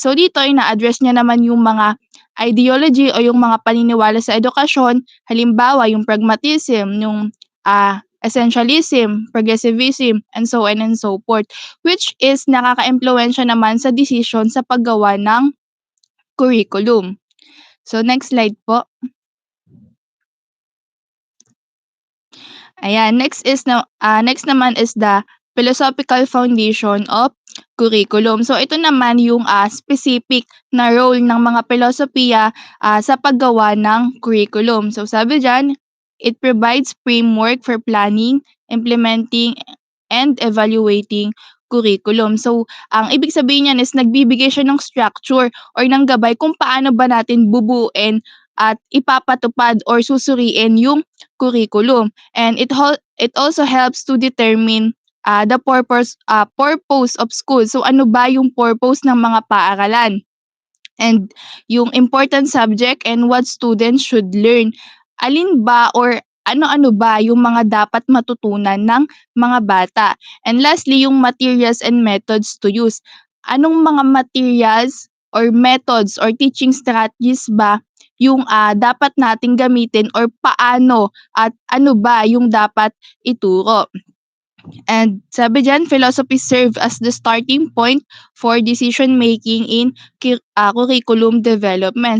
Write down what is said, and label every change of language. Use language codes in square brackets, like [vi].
[tl] So dito ina-address niya naman yung mga ideology o yung mga paniniwala sa edukasyon, halimbawa yung pragmatism, yung essentialism, progressivism, [en] and so on and so forth, [tl] which is nakaka-impluwensya naman sa decision sa paggawa ng curriculum. [en] So next slide po. Ayan, next naman is the philosophical foundation of curriculum. [tl] So ito naman yung specific na role ng mga filosofiya sa paggawa ng curriculum. So sabi diyan, [en] it provides framework for planning, implementing, and evaluating curriculum. [tl] So, ang ibig sabihin niyan is nagbibigay siya ng structure or ng gabay kung paano ba natin bubuin at ipapatupad or susuriin yung curriculum. [en] And it also helps to determine the purpose of school. [tl] So, ano ba yung purpose ng mga paaralan? [en] And yung important subject and what students should learn. [tl] Alin ba or ano-ano ba yung mga dapat matutunan ng mga bata. [en] And lastly, yung materials and methods to use. [tl] Anong mga materials or methods or teaching strategies ba yung dapat nating gamitin or paano at ano ba yung dapat ituro. [en] And [tl] sabi diyan, [en] philosophy serve as the starting point for decision making in curriculum development.